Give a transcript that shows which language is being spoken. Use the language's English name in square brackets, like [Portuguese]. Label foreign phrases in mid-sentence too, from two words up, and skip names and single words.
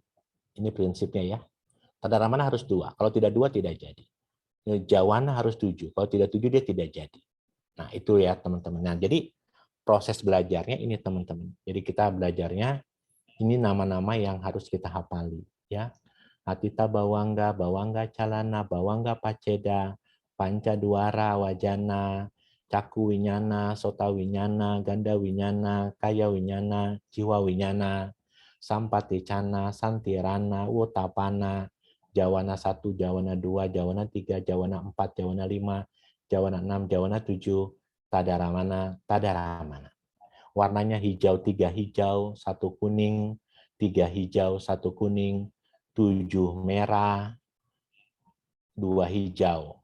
[Indonesian] Ini prinsipnya ya. Tadaramana harus 2, kalau tidak 2 tidak jadi. Jawana harus 7, kalau tidak 7 dia tidak jadi. Nah itu ya teman-teman. Nah jadi proses belajarnya ini teman-teman. Jadi kita belajarnya ini nama-nama yang harus kita hafali ya. [Pali] Atita bawangga, bawangga calana, bawangga paceda, pancadwara wajana, caku winyana, sota winyana, ganda winyana, kaya winyana, jiwa winyana, sampaticana, santirana, utapana, jawana 1, jawana 2, jawana 3, jawana 4, jawana 5, jawana 6, jawana 7, tadaramana, tadaramana. [Indonesian] Warnanya hijau, 3 hijau, 1 kuning, 3 hijau, 1 kuning, 7 merah, 2 hijau.